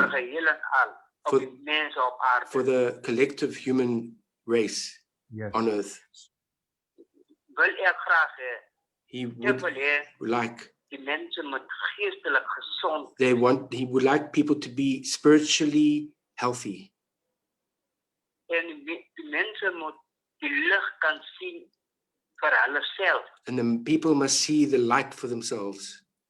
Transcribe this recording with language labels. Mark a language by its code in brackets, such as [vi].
[af] vir geheel en al, op die mense op aarde, [en] for the collective human race on earth. [af] Wil ek graag hê, [en] he would like [af] die mense moet geestelik gesond. [en] He would like people to be spiritually healthy. [af] En die mense moet die lig kan sien vir hulle self. [en] And the people must see the light for themselves.